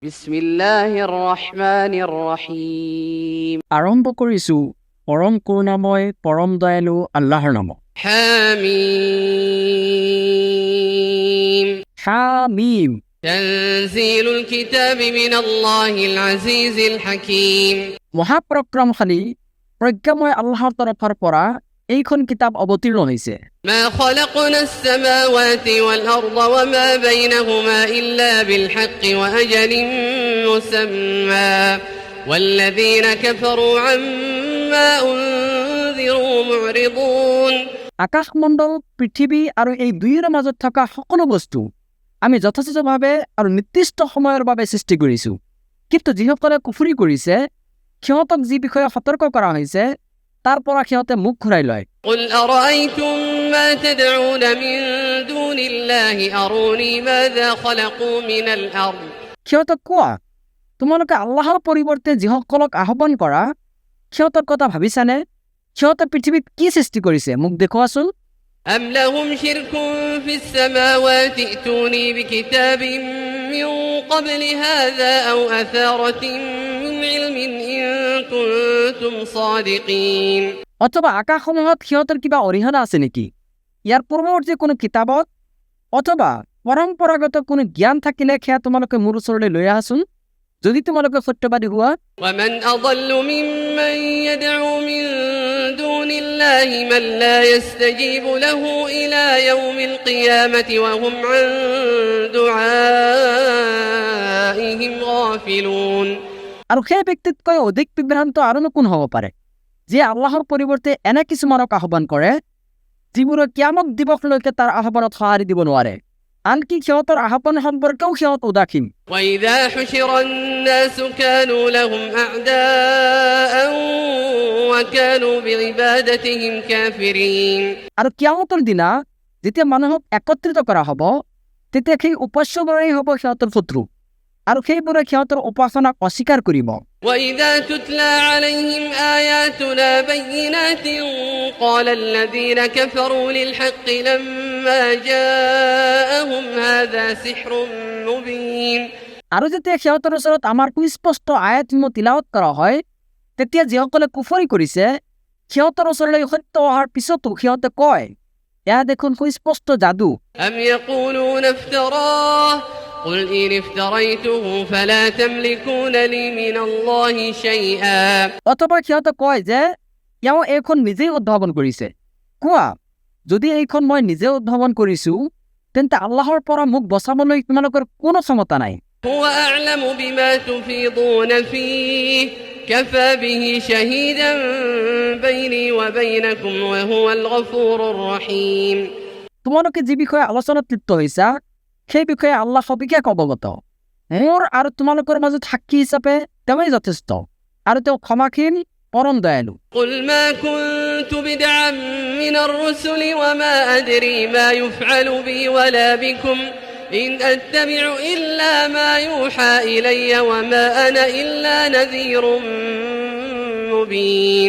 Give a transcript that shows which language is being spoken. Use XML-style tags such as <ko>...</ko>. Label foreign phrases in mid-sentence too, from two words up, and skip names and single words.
<ar>بسم الله الرحمن الرحيم.</ar> <as>আৰম্ভ কৰিছো পৰম কৰুণাময় পৰম দয়ালু আল্লাহৰ নামত।</as> <ar>হামিম। হামিম। تنزيل الكتاب من الله العزيز الحكيم.</ar> <as>মহাপৰাক্ৰমশালী প্ৰজ্ঞাময় আল্লাহৰ তৰফৰ পৰা এইখন কিতাপ অৱতীৰ্ণ হৈছে।</as> <ar>ما خلقنا السماوات والأرض وما بينهما إلا بالحق وأجل مسمى والذين كفروا عما أنذروا معرضون.</ar> <as>আকাশমণ্ডল পৃথিৱী আৰু এই দুয়োৰ মাজত থকা সকলো বস্তু আমি যথেষ্টভাৱে আৰু নিৰ্দিষ্ট সময়ৰ বাবে সৃষ্টি কৰিছোঁ, কিন্তু যিসকলে কুফৰি কৰিছে সিহঁতক যি বিষয়ে সতৰ্ক কৰা হৈছে তাৰ পৰা সিহঁতে মুখ ঘূৰাই লয়।</as> <ar>قل أرأيتم ما تدعون من دون الله أروني ماذا خلقوا من الأرض।</ar> <as>সিহঁতক কোৱা, তোমালোকে আল্লাহৰ পৰিৱৰ্তে যিসকলক আহ্বান কৰা সিহঁতৰ কথা ভাবিছানে? সিহঁতে পৃথিৱীত কি সৃষ্টি কৰিছে মোক দেখুৱাচোন।</as> <ar>أم لهم شرك في السماوات ائتوني بكتاب من قبل هذا أو أثارة من علم إن كنتم صادقين।</ar> <as>অথবা আকাশসমূহত সিহঁতৰ কিবা অৰিহণা আছে নেকি? ইয়াৰ পূৰ্বৱৰ্তী কোনো কিতাপত অথবা পৰম্পৰাগত কোনো জ্ঞান থাকিলে সেয়া তোমালোকে মোৰ ওচৰলৈ লৈ আহাচোন, যদি তোমালোকে সত্যবাদী হোৱা।</as> <ar>ومن أضل ممن يدعو من دون الله من لا يستجيب له إلى يوم القيامة وهم عن دعائهم غافلون।</ar> <as>আৰু সেই ব্যক্তিতকৈ অধিক বিভ্ৰান্ত আৰুনো কোন হ'ব পাৰে যে আল্লাহৰ পৰিৱৰ্তে এনে কিছুমানক আহ্বান কৰে যিবোৰে কিয়ামত দিৱসলৈকে তাৰ আহ্বানত সঁহাৰি দিব নোৱাৰে, আনকি সিহঁতৰ আহ্বান সম্পৰ্কেও সিহঁত উদাসীন।</as> <ar>وإذا حشر الناس كانوا لهم أعداء وكانوا بعبادتهم كافرين।</ar> <as>আৰু কিয়ামতৰ দিনা যেতিয়া মানুহক একত্ৰিত কৰা হ'ব তেতিয়া সেই উপাস্যবোৰেই হ'ব সিহঁতৰ শত্ৰু আৰু সেইবোৰে সিহঁতৰ উপাসনাক অস্বীকাৰ কৰিব।</as> <ar>وإذا تتلى عليهم آياتنا بينات قال الذين كفروا للحق لما جاءهم هذا سحر مبين।</ar> <as>আৰু যেতিয়া সিহঁতৰ ওচৰত আমাৰ সুস্পষ্ট আয়াতসমূহ তিলাৱত কৰা হয় তেতিয়া যিসকলে কুফৰি কৰিছে সিহঁতৰ ওচৰলৈ সত্য অহাৰ পিছতো সিহঁতে কয়, এয়া দেখোন সুস্পষ্ট যাদু।</as> <ar>أم يقولون افتراه قل إن افتريته فلا تملكون لي من الله شيئا।</ar> <as>অথবা সিহঁতে কয় যে এওঁ এইখন নিজেই উদ্ভাৱন কৰিছে। কোৱা, যদি এইখন মই নিজে উদ্ভাৱন কৰিছো তেন্তে আল্লাহৰ পৰা মোক বচাবলৈ তোমালোকৰ কোনো ক্ষমতা নাই।</as> <ar>هو أعلم بما تفيضون فيه كفى به شهيدا بيني وبينكم وهو الغفور الرحيم।</ar> <as>তোমালোকে যি বিষয়ে আলোচনাত লিপ্ত হৈছা সেই বিষয়ে আল্লাহ সবিশেষ অৱগত। মোৰ আৰু তোমালোকৰ মাজত সাক্ষী হিচাপে তেওঁই যথেষ্ট আৰু তেওঁ ক্ষমাশীল পৰম দয়ালু।</as> <ar>قل ما كنت بدعا من الرسل وما أدري ما يفعل بي ولا بكم إن أتبع إلا ما يوحى إلي وما أنا إلا نذير مبين।</ar>